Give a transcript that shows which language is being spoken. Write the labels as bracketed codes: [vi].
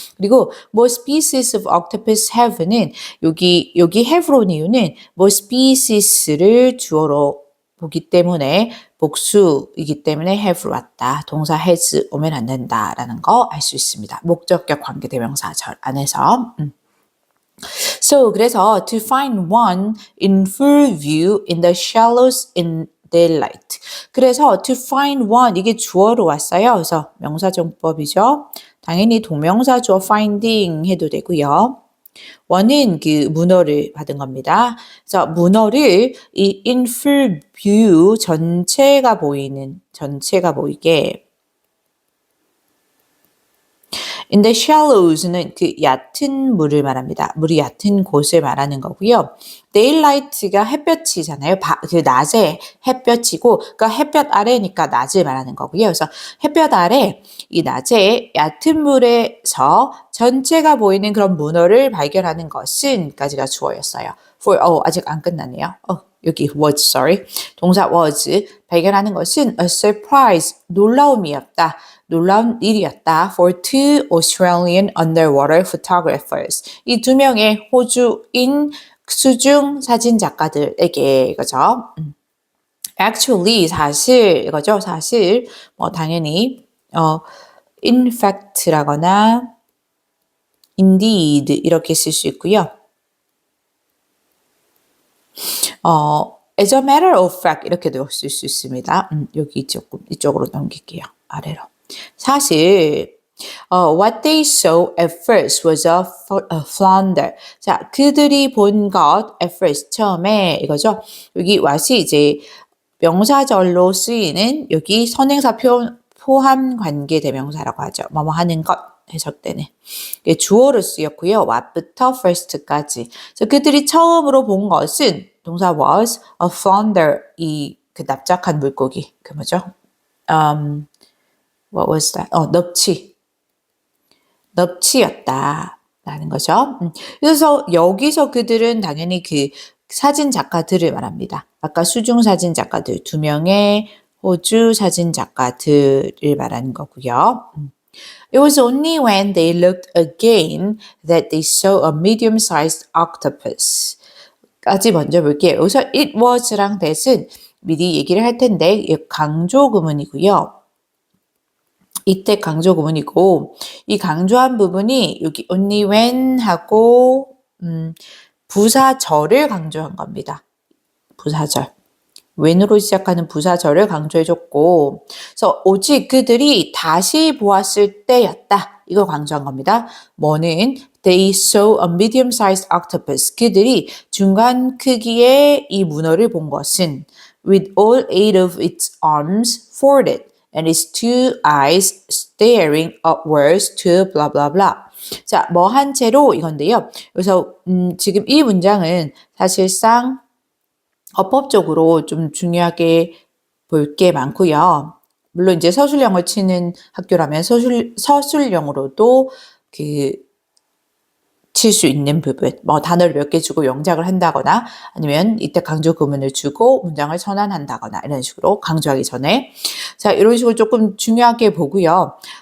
[ko] 그리고 [en] most species of octopus have [ko] 는 여기 have로 온 이유는 most species를 주어로 보기 때문에 복수이기 때문에 have로 왔다. 동사 has 오면 안 된다라는 거 알 수 있습니다. 목적격 관계대명사 절 안에서. [en] So, [ko] 그래서 [en] to find one in full view in the shallows in daylight. [ko] 그래서 to find one, 이게 주어로 왔어요. 그래서 명사정법이죠. 당연히 동명사 주어 finding 해도 되고요. 원은 문어를 받은 겁니다. 그래서 문어를 이 in full view 전체가 보이게 in the shallows는 얕은 물을 말합니다. 물이 얕은 곳을 말하는 거고요. daylight가 햇볕이잖아요. 낮에 햇볕이고, 그러니까 햇볕 아래니까 낮을 말하는 거고요. 그래서 햇볕 아래 이 낮에 얕은 물에서 전체가 보이는 그런 문어를 발견하는 것은까지가 주어였어요. 아직 안 끝났네요. 여기 [en] was, sorry. [ko] 동사 was, 발견하는 것은 [en] a surprise, [ko] 놀라운 일이었다. [en] For two Australian underwater photographers. [ko] 이 두 명의 호주인 수중 사진 작가들에게 이거죠. Actually, 이거죠. 당연히 in fact라거나 indeed 이렇게 쓸 수 있고요. [en] as a matter of fact [ko] 이렇게도 쓸 수 있습니다. 여기 이쪽으로 넘길게요. 아래로. 사실 [en] what they saw at first was a flounder. [ko] 자, 그들이 본 것 at first 처음에 이거죠. 여기 what이 이제 명사절로 쓰이는 여기 선행사 포함 관계 대명사라고 하죠. 뭐뭐 하는 것 해석 때는 주어로 쓰였고요. what부터 first까지. 그래서 그들이 처음으로 본 것은 동사 [en] was a flounder, [ko] 납작한 물고기. 뭐죠? [en] What was that? [ko] 넙치였다라는 거죠. 그래서 여기서 그들은 당연히 사진 작가들을 말합니다. 아까 수중 사진 작가들 2명의 호주 사진 작가들을 말하는 거고요. [en] It was only when they looked again that they saw a medium-sized octopus. [ko] 까지 먼저 볼게요. 여기서 it was랑 that은 미리 얘기를 할 텐데 강조 구문이고요. 이때 강조 구문이고 이 강조한 부분이 여기 only when 하고 부사절을 강조한 겁니다. 부사절. when으로 시작하는 부사절을 강조해줬고 그래서 오직 그들이 다시 보았을 때였다. 이걸 강조한 겁니다. 뭐는 [en] they saw a medium-sized octopus. [ko] 그들이 중간 크기의 이 문어를 본 것은 [en] with all 8 of its arms folded. And its two eyes staring upwards to blah blah blah. [ko] 자, 한 채로 이건데요. 그래서 지금 이 문장은 사실상 어법적으로 좀 중요하게 볼 게 많고요. 물론 이제 서술형을 치는 학교라면 서술형으로도 칠 수 있는 부분, 단어를 몇 개 주고 영작을 한다거나 아니면 이때 강조 구문을 주고 문장을 전환한다거나 이런 식으로 강조하기 전에 자 이런 식으로 조금 중요하게 보고요.